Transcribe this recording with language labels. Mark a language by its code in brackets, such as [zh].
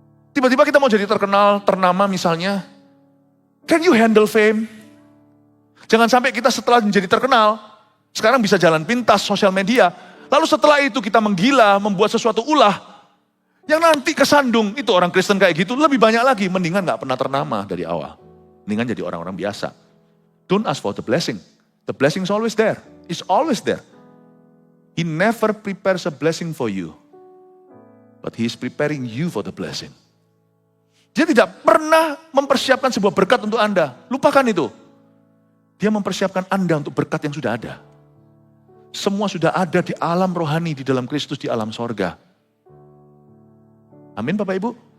[id] Tiba-tiba kita mau jadi terkenal, ternama misalnya. [en] Can you handle fame? [id] Jangan sampai kita setelah menjadi terkenal, sekarang bisa jalan pintas sosial media. Lalu setelah itu kita menggila, membuat sesuatu ulah. Yang nanti kesandung, itu orang Kristen kayak gitu, lebih banyak lagi. Mendingan gak pernah ternama dari awal. Mendingan jadi orang-orang biasa. [en] Don't ask for the blessing. The blessing is always there. It's always there. He never prepares a blessing for you. But he is preparing you for the blessing. [id] Dia tidak pernah mempersiapkan sebuah berkat untuk Anda. Lupakan itu. Dia mempersiapkan Anda untuk berkat yang sudah ada. Semua sudah ada di alam rohani, di dalam Kristus, di alam sorga. Amin Bapak Ibu.